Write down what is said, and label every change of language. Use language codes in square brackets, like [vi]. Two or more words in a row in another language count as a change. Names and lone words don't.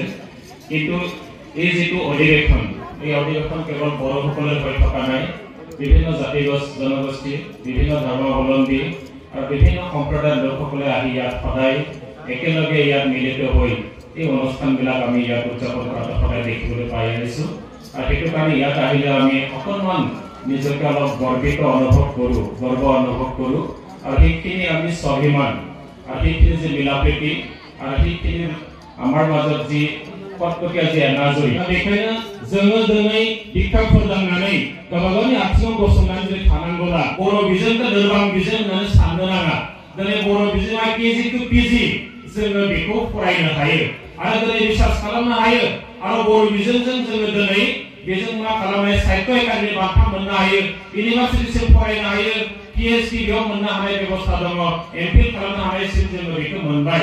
[as] কিন্তু এই যিটো অধিৱেশন এই অধিৱেশন কেৱল বড়োসকলৰ হৈ থকা নাই, বিভিন্ন জাতি জনগোষ্ঠী, বিভিন্ন ধৰ্মাৱলম্বী আৰু বিভিন্ন সম্প্ৰদায়ৰ লোকসকলে আহি ইয়াত সদায় একেলগে ইয়াত মিলিত হৈ এই অনুষ্ঠানবিলাক আমি ইয়াত উদযাপন কৰাটো সদায় দেখিবলৈ পাই আহিছোঁ। আৰু সেইটো কাৰণে ইয়াত আহিলে আমি অকণমান নিজকে অলপ গৰ্ব অনুভৱ কৰোঁ আৰু সেইখিনি আমি স্বাভিমান আৰু সেইখিনি যে মিলাপ্ৰীতি আৰু সেইখিনি আমাৰ মাজত যি কটকটীয়া যি এনাজৰি [brx] बेखायनो जोङो दिनै बिखा फोरदांनानै गावबा गावनि आथिङाव गसंनानै जुदि थानांगौब्ला बर' बिजोंखौ लोरबां बिजों होननानै साननो नाङा। दिनै बर' बिजोङा [en] KG to PG [brx] जोङो बेखौ फरायनो हायो आरो दिनै रिसार्च खालामनो हायो आरो बर' बिजोंजों जोङो दिनै बेजों मा खालामनाय साहित्य एकाडेमि बान्था मोननो हायो, इउनिभार्सिटिसिम फरायनो हायो, पिएचडि बेयाव मोननो हानाय बेबस्था दङ, एमफिल खालामनो हानायसिम जोङो बेखौ मोनबाय।